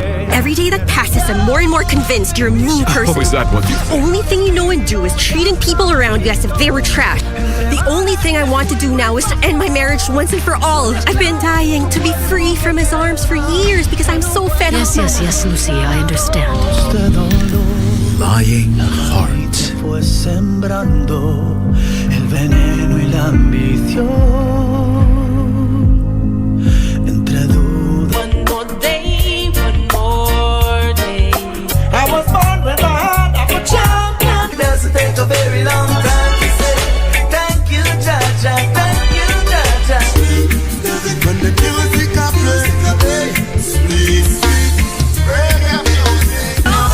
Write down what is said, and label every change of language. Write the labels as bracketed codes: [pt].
[en] Every day that passes, I'm more and more convinced you're a mean person. Oh, is that what you think? Only thing you know and do is treating people around you as if they were trash. The only thing I want to do now is to end my marriage once and for all. I've been dying to be free from his arms for years because I'm so fed up. Yes, Lucy, I understand. Lying heart. [es] Fue sembrando el veneno y la ambición entre dudas. [en] One more day, one more day. I was born with a heart of a champion. Doesn't take a very long time to say thank you, Jaja, thank you, Jaja. When the music I play, sweet, sweet, reggae music.